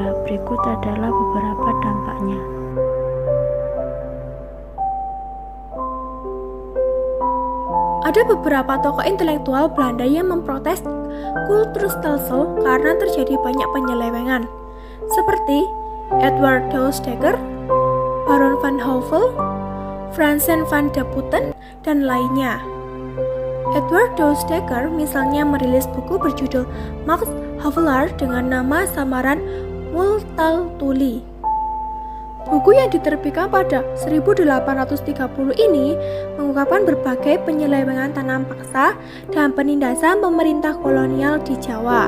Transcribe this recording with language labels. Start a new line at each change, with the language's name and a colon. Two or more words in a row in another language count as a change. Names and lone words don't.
Indonesian: Berikut adalah beberapa dampaknya. Ada beberapa tokoh intelektual Belanda yang memprotes
Dutch: kultur stelsel
Indonesian: karena terjadi banyak penyelewengan, seperti Edward Douwes-Dekker, Baron van Houvel, Franzen van de Putten, dan lainnya. Edward Douwes-Dekker misalnya merilis buku berjudul Max Havelaar dengan nama samaran Multatuli. Buku yang diterbitkan pada 1830 ini mengungkapkan berbagai penyelewengan tanam paksa dan penindasan pemerintah kolonial di Jawa.